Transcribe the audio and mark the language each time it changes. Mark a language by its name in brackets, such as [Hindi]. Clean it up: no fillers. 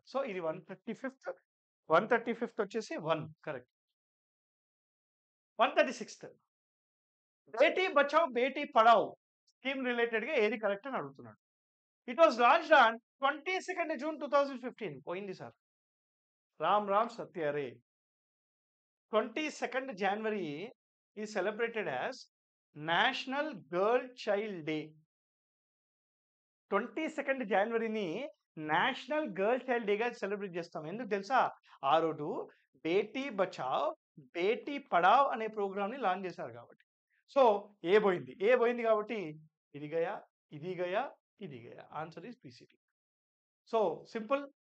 [Telugu] So ఇది 135th వచ్చేసి 1 correct. 136th Beti Bachao Beti Padhao scheme related గా ఏది కరెక్ట్ అని అడుగుతున్నాడు. [English] It was launched on 22nd June 2015. [Telugu] పోయింది sir. Ram Satya ray. [English] 22nd January is celebrated as national girl child day. [Telugu] 22nd Januaryని national girl child డేగా celebrate చేస్తాం. ఎందుకు తెలుసా? ఆ రోజు బేటీ బచావ్ బేటీ పడావ్ అనే ప్రోగ్రామ్ ని లాంచ్ చేశారు కాబట్టి. సో ఏ పోయింది కాబట్టి ఇది Gaya. Answer is PCT. So simple.